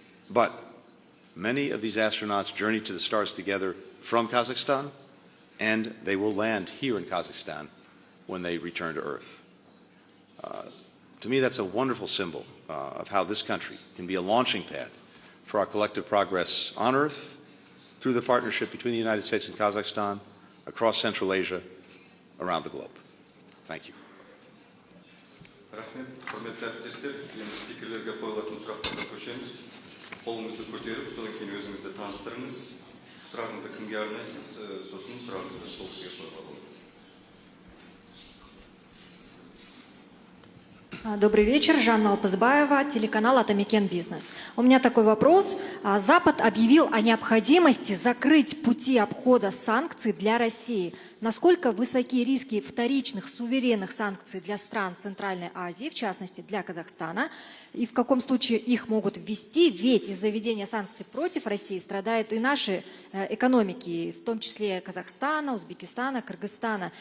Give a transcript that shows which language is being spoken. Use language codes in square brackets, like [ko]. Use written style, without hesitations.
[en] But many of these astronauts journey to the stars together from Kazakhstan, and they will land here in Kazakhstan when they return to Earth. To me, that's a wonderful symbol of how this country can be a launching pad for our collective progress on Earth through the partnership between the United States and Kazakhstan, across Central Asia, around the globe. Thank you. [kk] Рахмет, құрметті әріптестер, енді спикерлерге қойылатын сұрақтарға көшеміз. Қолыңызды көтеріп, содан кейін өзіңізді таныстырыңыз. Сұрағыңызды кімге арнайсыз, сосын сұрағыңызды сол кісіге қоюға болады. [ru] Добрый вечер, Жанна Алпызбаева, телеканал «Атамекен Бизнес». У меня такой вопрос. Запад объявил о необходимости закрыть пути обхода санкций для России. Насколько высоки риски вторичных суверенных санкций для стран Центральной Азии, в частности для Казахстана, и в каком случае их могут ввести, ведь из-за введения санкций против России страдают и наши экономики, в том числе Казахстана, Узбекистана, Кыргызстана.